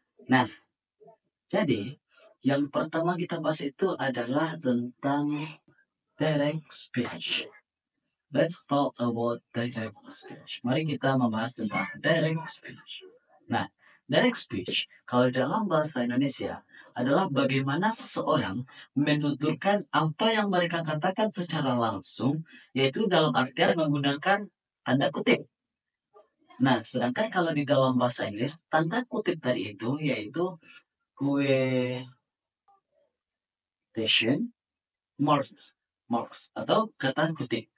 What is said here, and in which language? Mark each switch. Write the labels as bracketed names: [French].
[Indonesian] Nah, jadi yang pertama kita bahas itu adalah tentang direct speech. [English] Let's talk about direct speech. [Indonesian] Mari kita membahas tentang direct speech. Nah, direct speech kalau dalam bahasa Indonesia adalah bagaimana seseorang menuturkan apa yang mereka katakan secara langsung, yaitu dalam artian menggunakan tanda kutip. Nah, sedangkan kalau di dalam bahasa Inggris, tanda kutip tadi itu yaitu quotation marks atau kata kutip.